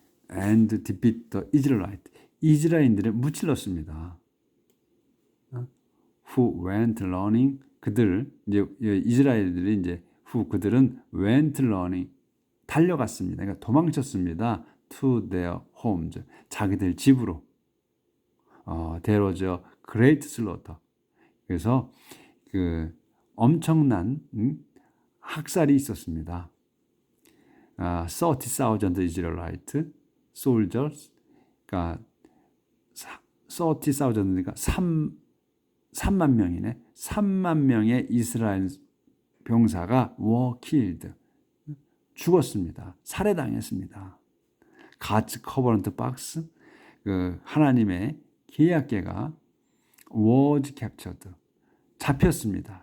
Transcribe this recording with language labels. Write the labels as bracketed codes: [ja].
[en] and defeat the Israelite. [ko] 이스라엘인들을 무찔렀습니다. [en] Who went running. [ko] 이스라엘들이 이제 그들은 [en] went running. [ko] 달려갔습니다. 그러니까 도망쳤습니다. [en] To their homes. [ko] 자기들 집으로. [en] There was a great slaughter. [ko] 그래서 그 엄청난 학살이 있었습니다. [en] 30,000 Israelite soldiers, [ko] 그러니까 30,000이니까 3만 명이네. 3만 명의 이스라엘 병사가 [en] were killed, [ko] 죽었습니다. 살해당했습니다. [en] God's covenant box, [ko] 그 하나님의 계약궤가 [en] was captured, [ko] 잡혔습니다.